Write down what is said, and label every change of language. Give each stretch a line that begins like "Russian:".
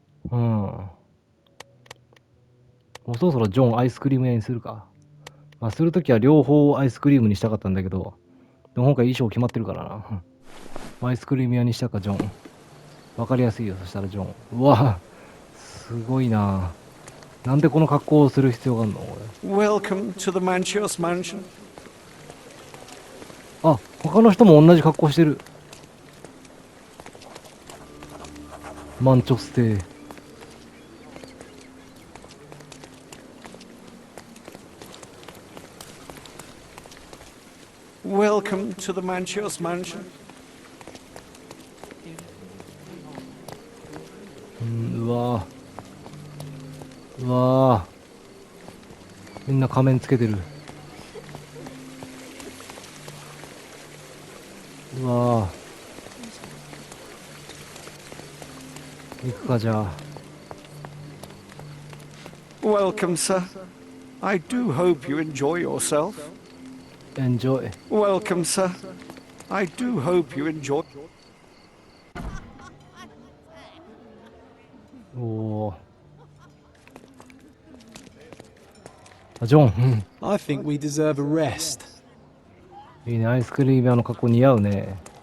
Japanese: うん。もうそろそろジョンアイスクリーム屋にするか。まあ、するときは両方アイスクリームにしたかったんだけど、でも今回衣装決まってるからな。アイスクリーム屋にしたか、ジョン。わかりやすいよ、そしたらジョン。うわ、すごいな。なんでこの格好をする必要があるの俺。
English: Welcome to the Manchios mansion.
Japanese: あ、他の人も同じ格好してる。マンチョス邸。
English: Welcome to the Manchios mansion.
Japanese: うわー、うわー、みんな仮面つけてる。うわー、行くかじゃあ。
English: Welcome, sir. I do hope you enjoy yourself. Enjoy. Welcome, sir. I do hope you enjoy. おー、あ、ジョン、うん、 I think we deserve a rest.
Japanese: いいね、アイスクリーム屋の格好似合うね。